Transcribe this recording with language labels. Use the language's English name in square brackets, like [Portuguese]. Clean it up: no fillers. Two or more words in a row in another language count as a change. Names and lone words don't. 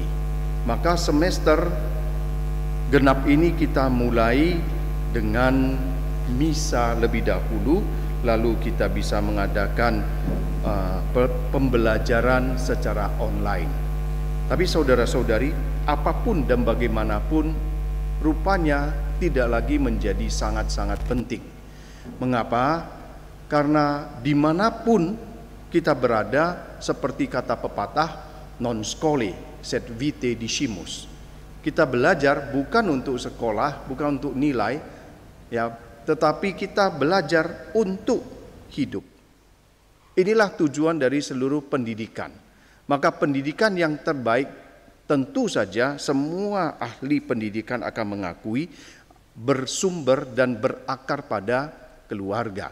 [Indonesian] Maka semester genap ini kita mulai dengan misa lebih dahulu, lalu kita bisa mengadakan pembelajaran secara online. Tapi saudara-saudari, apapun dan bagaimanapun, rupanya tidak lagi menjadi sangat-sangat penting. Mengapa? Karena dimanapun kita berada, seperti kata pepatah, [Latin] non scholae sed vitae discimus. [Indonesian] Kita belajar bukan untuk sekolah, bukan untuk nilai, ya, tetapi kita belajar untuk hidup. Inilah tujuan dari seluruh pendidikan. Maka pendidikan yang terbaik, tentu saja semua ahli pendidikan akan mengakui, bersumber dan berakar pada keluarga.